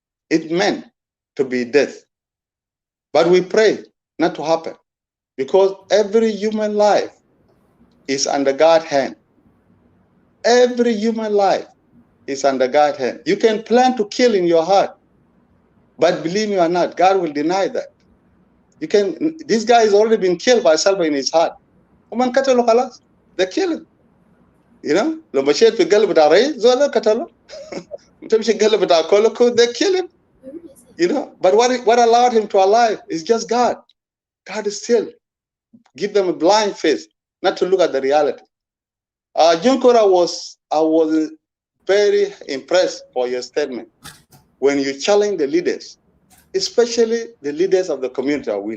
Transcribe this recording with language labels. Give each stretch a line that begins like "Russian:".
English: It meant to be death. But we pray not to happen, because every human life is under God's hand. Every human life is under God's hand. You can plan to kill in your heart, but believe me or not, God will deny that. This guy has already been killed by Salva in his heart. They kill him.
Arabic: لو مشيت في قلب داري زول قتله. تمشي قلب داكولكو,
English: they kill him. But what allowed him to alive is just God. God is still give them a blind face, not to look at the reality. Junkor, I was very impressed for your statement when you challenge the leaders, especially the leaders of the community.